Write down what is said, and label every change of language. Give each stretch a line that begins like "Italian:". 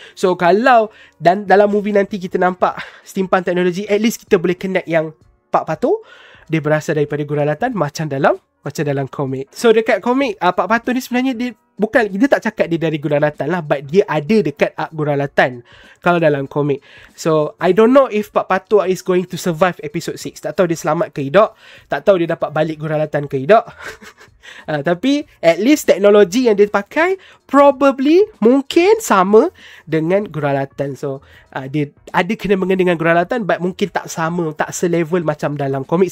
Malay: So kalau dalam
English: movie
Malay: nanti kita nampak steampunk teknologi,
English: at least
Malay: kita boleh connect yang Pak Pato dia berasal daripada Guralatan macam dalam komik. So dekat komik Pak Pato ni sebenarnya dia tak cakap dia dari Guralatan lah,
English: but
Malay: dia ada dekat Guralatan kalau dalam komik.
English: So I don't know if Pak Pato is going to survive episode 6.
Malay: Tak tahu dia selamat ke tidak, tak tahu dia dapat balik Guralatan ke tidak. Tapi
English: at least
Malay: teknologi yang dia pakai
English: probably
Malay: mungkin sama dengan Guralatan. So dia ada kena-mengena dengan Guralatan,
English: but
Malay: mungkin tak sama, tak selevel macam dalam komik.